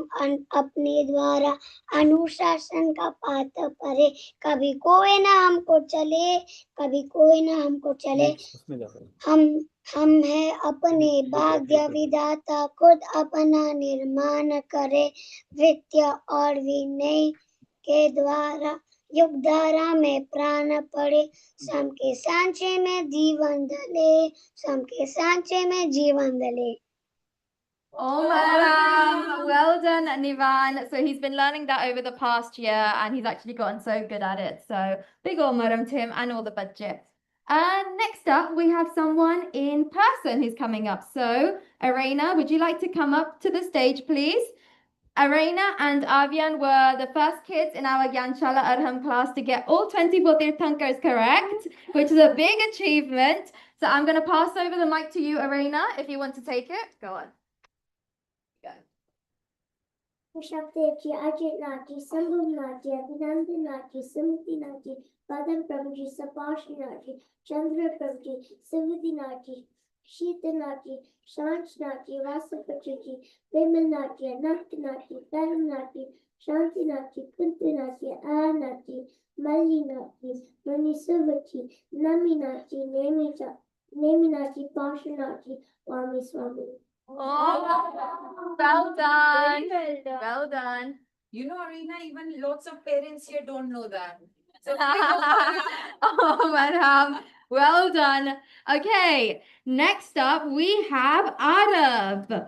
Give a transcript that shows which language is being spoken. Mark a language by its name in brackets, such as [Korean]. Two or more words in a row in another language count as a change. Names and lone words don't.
[Hindi] अपने द्वारा अनुशासन का पाठ परे कभी कोई ना हमको चले कभी कोई ना हमको चले हम है अपने भाग्य विधाता खुद अपना निर्माण करे विद्या और विनय के द्वारा युग धारा में प्राण पड़े सम के सांचे में जीवन धले सम के सांचे में जीवन धले [English] Oh, madam. Well done, Nivan. So he's been learning that over the past year and he's actually gotten so good at it. So big ol' madam to him and all the budget. And next up, we have someone in person who's coming up. So Arena, would you like to come up to the stage, please? Arena and Avian were the first kids in our Gyanshala Arham class to get all 24 Tirthankars correct, which is a big achievement. So I'm going to pass over the mic to you, Arena, if you want to take it. Go on. Shakti Ajit Nati, Sambhum Nati, Abhinandan Nati, Sumati Nati, Padam Prabhuji, Sapash Nati, Chandra Prabhuji, Sivati Nati, Shita Nati, Shanch Nati, Vasapachiji, Vimal Nati, Anant Nati, Param Nati, Shanti Nati, Kunti Nati, A Nati, Mali Nati, Mani Sivati, Nami Nati, Nemi Nati, Pasha Nati, Swami Swami. Oh, well done. Well done. You know, Arena, even lots of parents here don't know that. So Oh, madam. Well done. Okay, next up we have Arav.